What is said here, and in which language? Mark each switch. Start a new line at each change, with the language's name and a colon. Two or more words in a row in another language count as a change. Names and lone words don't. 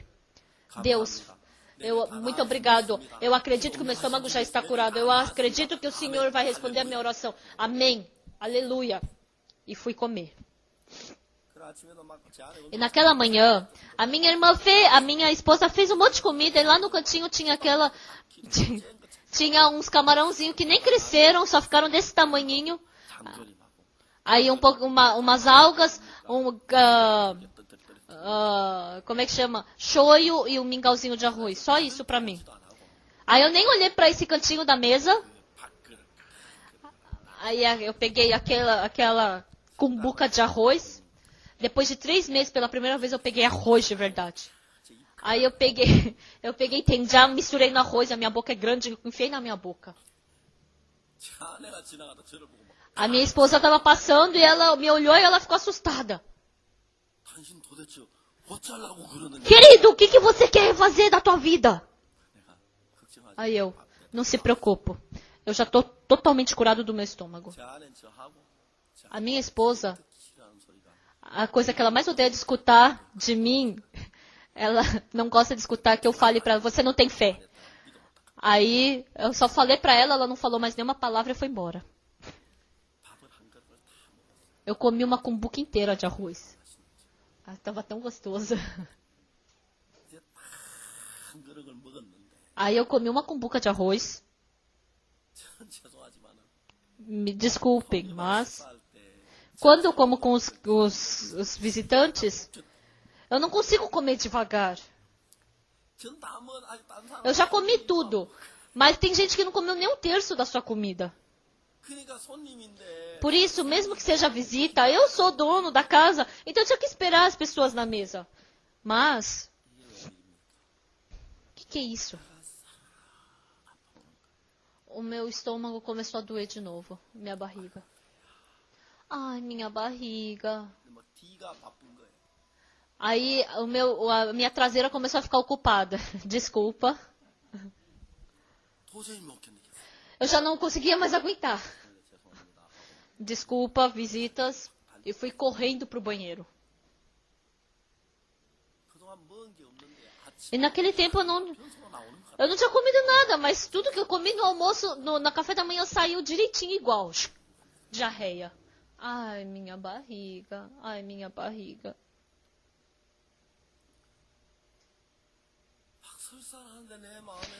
Portuguese: Deus, muito obrigado. Eu acredito que o meu estômago já está curado. Eu acredito que o Senhor vai responder a minha oração. Amém. Aleluia. E fui comer.
Korean: 그 아침에도 막 제 안에
Portuguese: E naquela manhã, a minha esposa fez um monte de comida e lá no cantinho tinha tinha uns camarãozinhos que nem cresceram, só ficaram desse tamanhinho.
Korean: 장조림하고
Portuguese: Aí umas algas, como é que chama? Shoyu e um mingauzinho de arroz. Só isso pra mim. Aí eu nem olhei pra esse cantinho da mesa.
Korean: 밥그릇
Portuguese: Aí eu peguei aquela cumbuca de arroz. Depois de 3 meses, pela primeira vez, eu peguei arroz de verdade. Aí eu peguei tenjam, misturei no arroz, a minha boca é grande, enfiei na minha boca.
Korean: 제 아내가 지나가다 저를 보고 막
Portuguese: A minha esposa estava passando e ela me olhou e ela ficou assustada.
Korean: 당신 도대체 어쩌려고 그러느냐
Portuguese: Querido, o que você quer fazer da tua vida?
Korean: 내가 걱정하지
Portuguese: Aí eu, não se preocupe. Eu já estou totalmente curado do meu estômago.
Korean: 제 아내는 저하고 제
Portuguese: A minha esposa,
Korean: 듣기 싫어하는 소리가
Portuguese: a coisa que ela mais odeia de escutar de mim, ela não gosta de escutar que eu fale pra ela, você não tem fé. Aí eu só falei pra ela, ela não falou mais nenhuma palavra e foi embora.
Korean: 밥을 한 그릇을 다 먹었어요.
Portuguese: Eu comi uma cumbuca inteira de arroz. Ah, tava tão gostoso.
Korean: 이제 딱 한 그릇을 먹었는데
Portuguese: Aí eu comi uma cumbuca de arroz.
Korean: 저는 죄송하지만은
Portuguese: Me desculpem, mas
Korean: 식사할 때
Portuguese: quando eu como com os visitantes, eu não consigo comer devagar.
Korean: 전 다 먹은 아직 다른 사람
Portuguese: Eu já comi tudo, mas tem gente que não comeu nem 1/3 da sua comida.
Korean: 그러니까 손님인데
Portuguese: Por isso, mesmo que seja visita, eu sou dono da casa, então eu tinha que esperar as pessoas na mesa. Mas, o que é isso? O meu estômago começou a doer de novo, minha barriga. Ai, minha barriga.
Korean: 막 뒤가 바쁜 거예요.
Portuguese: Aí a minha traseira começou a ficar ocupada. Desculpa.
Korean: 도저히 못 견디겠어요.
Portuguese: Eu já não conseguia mais aguentar.
Korean: 죄송합니다.
Portuguese: Desculpa, visitas. E fui correndo pro banheiro.
Korean: 그동안 먹은 게 없는데 아침
Portuguese: E naquele tempo
Korean: 변소가 나오는 것 같아요.
Portuguese: eu não tinha comido nada, mas tudo que eu comi no almoço, na café da manhã, saiu direitinho igual. Diarreia. Ai, minha barriga. Ai, minha barriga.
Korean: 막 설사하는데 내 마음에서